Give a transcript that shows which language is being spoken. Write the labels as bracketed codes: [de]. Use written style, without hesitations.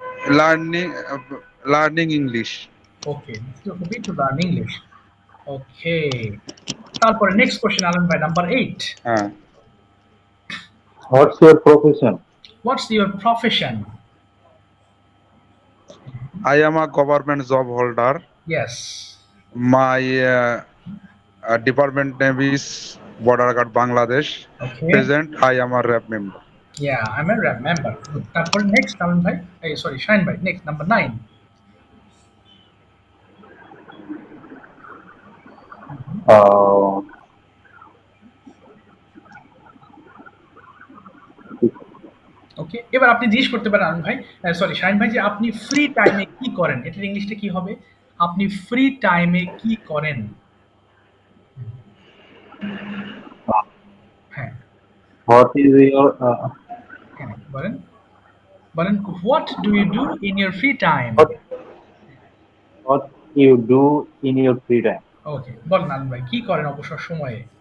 [en] learning learning English. Okay. This is your hobby to learn English. Okay. [bn] তারপরে [en] next question [bn] Alam ভাই number 8. Uh, [en] What's your profession? What's your profession? I am a government job holder. Yes. My department name is Border Guard Bangladesh. Okay. Present, I am a rep member. Yeah, I'm a rap member. Good. [bn] তারপরে next Alam ভাই, এই sorry Shahin ভাই, next number 9. Uh, ওকে, এবার আপনি জিজ্ঞেস করতে পারেন আনন্দ ভাই, সরি শাহিন ভাই, যে আপনি ফ্রি টাইমে কি করেন? এটার ইংলিশটা কি হবে? আপনি ফ্রি টাইমে কি করেন? হ্যাঁ, [en] what is your [bn] হ্যাঁ, বলেন, বলেন, [en] What do you do in your free time? what what you do in your free time? [bn] ওকে, বলেন আনন্দ ভাই, কি করেন অবসর সময়ে?